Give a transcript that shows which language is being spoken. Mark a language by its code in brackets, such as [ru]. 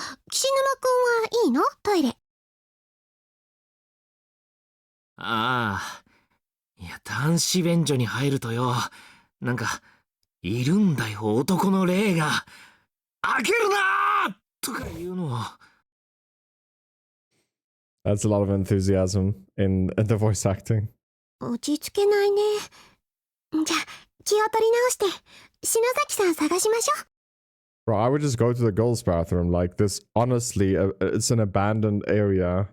[ja] 岸沼くんはいいの？トイレ。ああ。いや、男子便所に入るとよ、なんか、いるんだよ、男の霊が。開けるなーとか言うの。 [en] That's a lot of enthusiasm in the voice acting. [ja] 落ち着けないね。じゃあ、気を取り直して、篠崎さん探しましょう。 [en] Bro, I would just go to the girls' bathroom. Like this, honestly, it's an abandoned area.